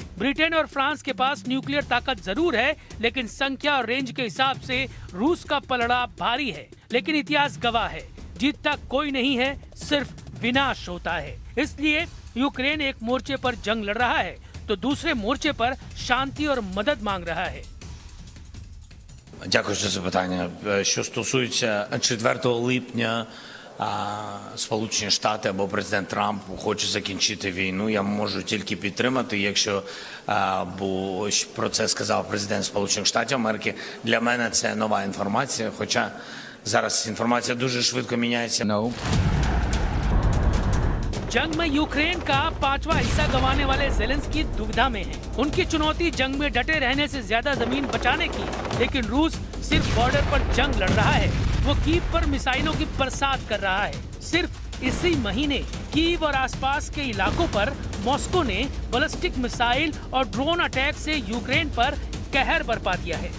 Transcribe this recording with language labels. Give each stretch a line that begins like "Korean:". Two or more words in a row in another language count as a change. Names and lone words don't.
Hindi: ब्रिटेन और फ्रांस के पास न्यूक्लियर ताकत जरूर है, लेकिन संख्या और रेंज के हिसाब से रूस का पलड़ा भारी है। लेकिन इतिहास गवाह है, जीतता कोई नहीं है, सिर्फ विनाश होता है। इसलिए यूक्रेन एक मोर्चे पर जंग लड़ रहा है, तो दूसरे मोर्चे पर शांति और मदद मांग रहा है।
Ukrainian: Дякую за запитання. Що стосується 4 липня, Сполучені Штати або президент Трамп хоче закінчити війну, я можу тільки підтримати, якщо про це сказав президент Сполучених Штатів Америки. Для мене це нова інформація, хоча зараз інформація дуже швидко міняється.
Hindi: जंग में यूक्रेन का 5वां हिस्सा गंवाने वाले ज़ेलेंस्की दुविधा में हैं। उनकी चुनौती जंग में डटे रहने से ज्यादा जमीन बचाने की, लेकिन रूस सिर्फ बॉर्डर पर जंग लड़ रहा है। वो कीव पर मिसाइलों की बरसात कर रहा है। सिर्फ इसी महीने कीव और आसपास के इलाकों पर मॉस्को ने बैलिस्टिक मिसाइल और ड्रोन अटैक से यूक्रेन पर कहर बरपा दिया है।